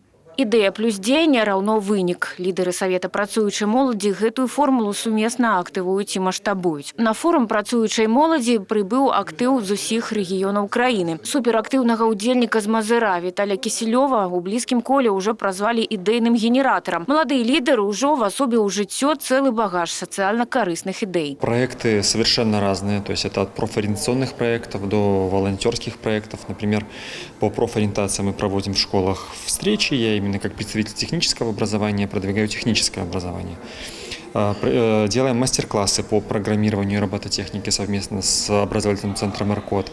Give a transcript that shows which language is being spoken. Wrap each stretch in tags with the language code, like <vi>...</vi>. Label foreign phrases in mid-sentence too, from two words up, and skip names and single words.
<be>Ідэя плюс дзеянне раўно вынік. Лідары Савета працуючай моладзі гэтую формулу сумесна актывуюць і маштабуюць. На форум працуючай моладзі прыбыў актыў з усіх рэгіёнаў краіны. Суперактыўнага ўдзельніка з Мазыра Віталя Кісілёва у блізкім коле ўжо празвалі ідэйным генератарам. Маладыя лідары ўжо в асобе ў жыццё цэлы багаж сацыяльна карысных ідэй.</be> <ru>Проекты совершенно разные, то есть это от профориентационных проектов до волонтерских проектов. Например, по профориентации мы проводим в школах встречи, я именно как представитель технического образования продвигаю техническое образование. Делаем мастер-классы по программированию и робототехнике совместно с образовательным центром РКОД.</ru>